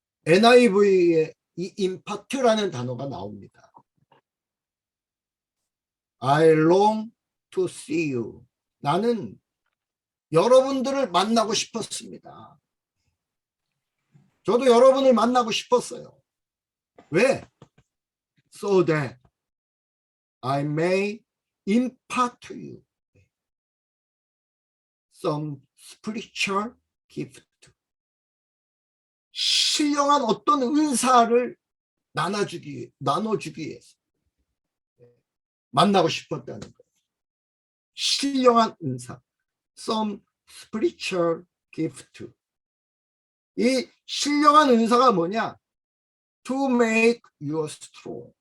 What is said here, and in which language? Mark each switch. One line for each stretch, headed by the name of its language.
Korean: NIV에 이 impart라는 단어가 나옵니다.
English: I long to see you.
Korean: 나는 여러분들을 만나고 싶었습니다. 저도 여러분을 만나고 싶었어요. 왜?
English: So that I may impart to you some spiritual gift.
Korean: 신령한 어떤 은사를 나눠주기 위해서 만나고 싶었다는 거예요. 신령한 은사.
English: Some spiritual gift.
Korean: 이 신령한 은사가 뭐냐?
English: To make you strong.